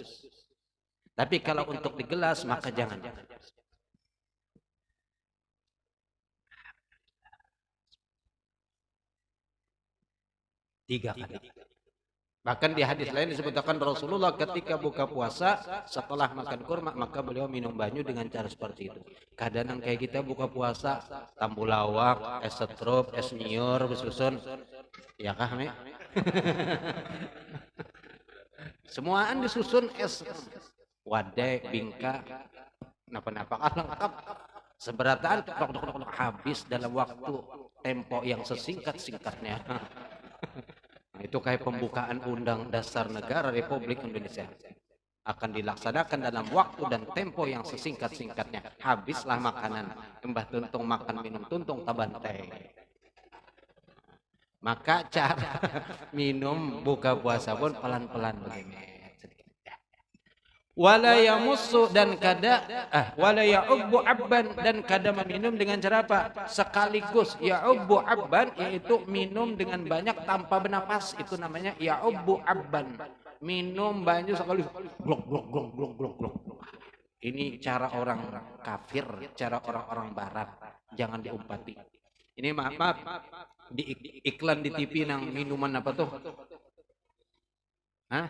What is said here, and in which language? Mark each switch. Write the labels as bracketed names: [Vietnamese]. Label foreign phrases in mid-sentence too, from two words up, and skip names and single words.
[Indonesian] Tapi kalau untuk di gelas maka jangan. 3 kali. Bahkan di hadis lain disebutkan Rasulullah ketika buka puasa setelah makan kurma maka beliau minum banyu dengan cara seperti itu. [Banjar] Kadang kayak kita buka puasa tambulawak, es setrup, es nyiur, besusun, ya kah Mi? Semuaan disusun es wadai, bingka, napa-napa lengkap. Seberataan habis dalam waktu tempo yang sesingkat-singkatnya. [Indonesian] Nah, itu kayak pembukaan Undang Dasar Negara Republik Indonesia akan dilaksanakan dalam waktu dan tempo yang sesingkat-singkatnya. [Banjar] Habislah makanan, Mbah Tuntung makan minum tuntung tabantai. [Indonesian] Maka cara minum buka puasa pun pelan-pelan begini. [Arabic] Wala yamussu [Banjar] dan kada [Arabic] wala ya'ubbu abban, [Banjar] dan kada meminum dengan cara apa? Sekaligus. [Arabic] Ya'ubbu abban [Indonesian] yaitu minum dengan banyak tanpa bernapas, itu namanya [Arabic] ya'ubbu abban. [Indonesian] Minum banyak sekali glok glok glok glok glok glok. Ini cara orang kafir, cara orang-orang barat. Jangan diumpati. [Banjar] Ini maaf di iklan di TV nang minuman apa tuh? Hah?